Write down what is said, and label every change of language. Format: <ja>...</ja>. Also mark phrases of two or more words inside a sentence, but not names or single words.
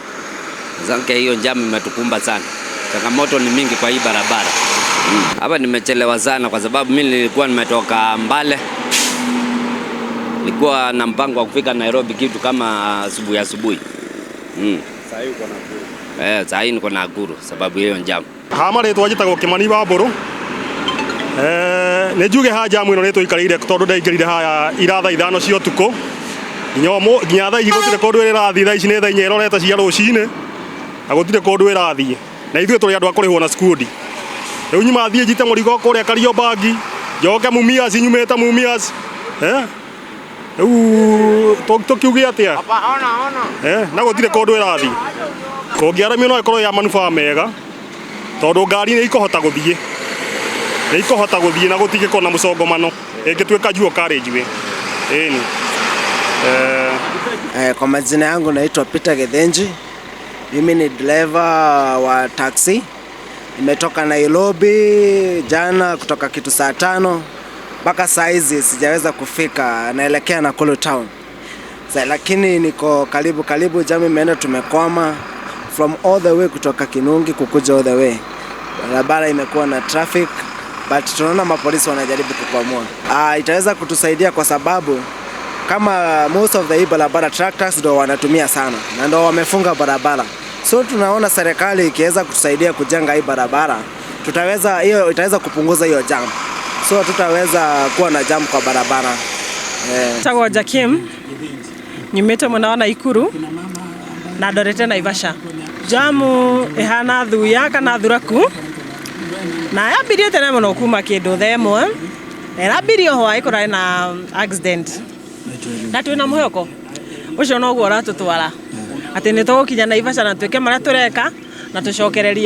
<sw>Zanke hiyo jamu imetukumba sana. Changamoto ni mingi kwa hii barabara. Hapa nimechelewa sana kwa sababu mimi nilikuwa nimetoka Mbale. Nilikuwa na mpango wa kufika Nairobi kitu kama asubuhi. Sasa hivi uko Nakuru. Sasa hivi niko Nakuru sababu hiyo jamu.</sw> <ki>Hama rĩtwa njĩtagwo Kĩmani wa Mbũrũ. Nĩ njuge ha jamu ĩno nĩ tũikarĩire tondũ ndaingĩrire haya ira thaa 5 cia ũtukũ. Nginya thaa ici gũtirĩ kũndũ ĩrathiĩ, thaa ici nĩ thaa 4 ĩrorete cia rũcinĩ. Na gũtirĩ kũndũ ĩrathiĩ. Na ithuĩ tũrĩ andũ a kũrĩhwo na skundi. Rĩu nyuma thiĩ njite mũrigo kũrĩa Kariobangi, njoke Mumias, nyumĩte Mumias. Rĩu tũkiuge atĩa? Na gũtirĩ kũndũ ĩrathiĩ. Kũngĩaramio no ĩkorwo ya manufaa mega. Tondũ ngari nĩ ikũhota gũthiĩ. Nĩ ikũhota gũthiĩ na gũtigĩkorwo na mũcongomano. Ĩngĩtuĩka</ki> <en>dual carriageway.</en> <ki>Ĩni.</ki> <sw>Kwa majina yangu naitwa Peter Gethenji. Mimi ni driver wa taxi. Nimetoka Nairobi jana kutoka kitu saa 5 mpaka saa hizi sijaweza kufika, naelekea Nakuru town. Lakini niko karibu jamu imeenda, tumekwama</sw> <en>from all the way</en> <sw>kutoka Kinungi kukuja</sw> <en>all the way.</en> <sw>Barabara imekuwa na</sw> <en>traffic but</en> <sw>tunaona mapolisi wanajaribu kukwamua. Itaweza kutusaidia kwa sababu kama</sw> <en>most of the</en> <sw>barabara tractors ndio wanatumia sana na ndio wamefunga barabara. So tunaona serikali ikiweza kutusaidia kujenga hii barabara, itaweza kupunguza hiyo jam. So tutaweza kuwa na jam kwa barabara.</sw> <ki>Tagwa Jakim, nyumĩte mwena wa Naikuru na ndorete Naivasha. Jamu ihana thuya kana thuraku na yambirie tene mũno kuma kĩndũ themwe na yambirie hwaĩ kũrarĩ na accident na twĩna mũhoko ũcio noguo ũratũtwara atĩ nĩ tũgũkinya Naivasha na twĩke marĩa tũreka na tũcokereria.</ki>